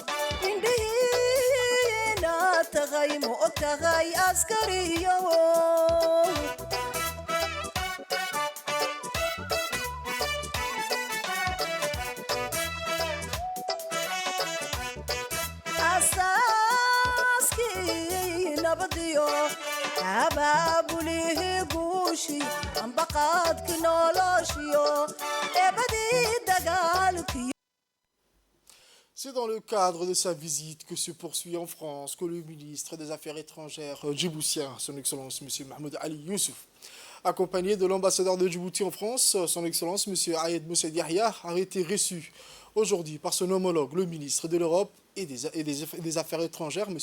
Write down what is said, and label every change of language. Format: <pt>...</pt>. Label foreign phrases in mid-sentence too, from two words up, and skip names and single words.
<so>indhihiina tagay ma og tahay askariyo asaaskii nabadiyo abaabulihi guushi ambaqaadki noloshiyo eebadii dagaalkiyo.</so> <fr>C'est dans le cadre de sa visite que se poursuit en France que le ministre des Affaires étrangères djiboutien, son Excellence M. Mahmoud Ali Youssouf, accompagné de l'ambassadeur de Djibouti en France, son Excellence M. Ayed Moussaïd Yahya, a été reçu aujourd'hui par son homologue, le ministre de l'Europe et des Affaires étrangères, M.</fr>